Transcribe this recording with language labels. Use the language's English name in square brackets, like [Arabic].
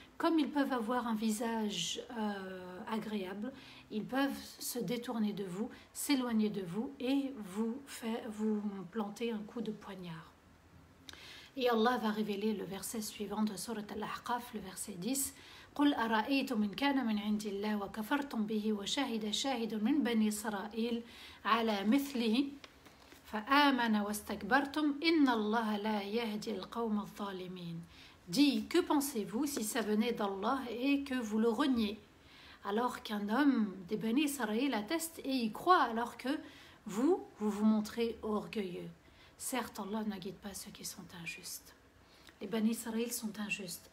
[French] Comme ils peuvent avoir un visage agréable, ils peuvent se détourner de vous, s'éloigner de vous et vous planter un coup de poignard. Et Allah va révéler le verset suivant de Surat al-Ahqaf, le verset 10. [Arabic] قل أرأيتم إن كان من عند الله وكفرتم به وشهد شاهد من بني إسرائيل على مثله فآمن واستكبرتم إن الله لا يهدي القوم الظالمين. [French] Dis, que pensez-vous si ça venait d'Allah et que vous le reniez, alors qu'un homme des Bani Israël atteste et y croit, alors que vous vous montrez orgueilleux. Certes, Allah ne guide pas ceux qui sont injustes. Les Bani Israël sont injustes.